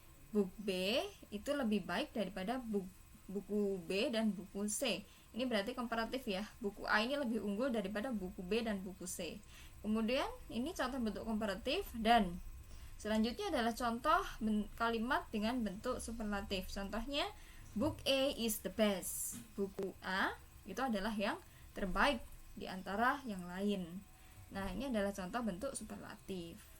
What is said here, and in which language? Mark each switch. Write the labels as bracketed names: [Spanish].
[Indonesian] Book B itu lebih baik daripada buku B dan buku C. Ini berarti komparatif ya. Buku A ini lebih unggul daripada buku B dan buku C. Kemudian ini contoh bentuk komparatif, dan selanjutnya adalah contoh kalimat dengan bentuk superlatif. Contohnya, [English] book A is the best. [Indonesian] Buku A itu adalah yang terbaik di antara yang lain. Nah, ini adalah contoh bentuk superlatif.